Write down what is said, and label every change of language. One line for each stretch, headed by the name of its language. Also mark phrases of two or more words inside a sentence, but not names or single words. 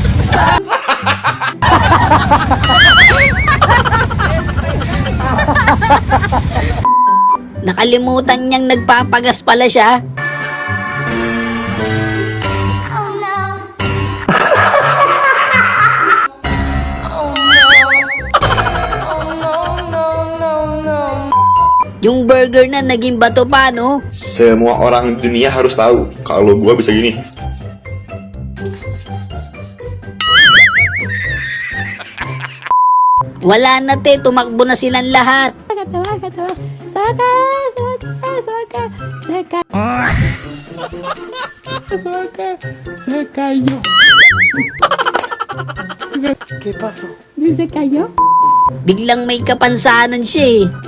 Filipino: Nakalimutan niyang nagpapagas pala siya. Yung burger na naging bato pa, no?
Indonesian: Semua orang dunia harus tahu kalau gua bisa gini.
Filipino: Wala na te, tumakbo na silang lahat. Biglang may kapansanan siya eh.